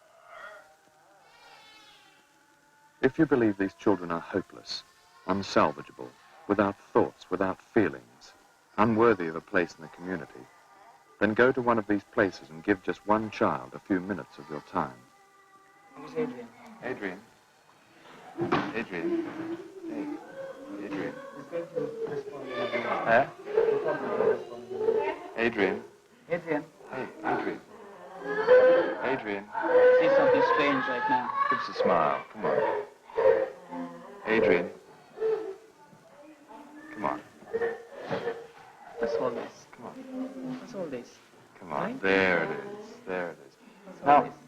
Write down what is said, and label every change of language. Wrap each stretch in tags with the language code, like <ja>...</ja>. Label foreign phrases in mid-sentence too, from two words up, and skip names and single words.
<en>If you believe these children are hopeless, unsalvageable, without thoughts, without feelings, unworthy of a place in the community, then go to one of these places and give just one child a few minutes of your time. Who's Adrian? Adrian. Adrian. Hey, Adrian. Huh? Adrian. Adrian. Hey, Adrian. Adrian. See something strange right now. Give us a smile. Come on. Adrian. Come on. What's all this? Come on. What's all this? Come on. Right? There it is. There it is. What's all Now, this?</en>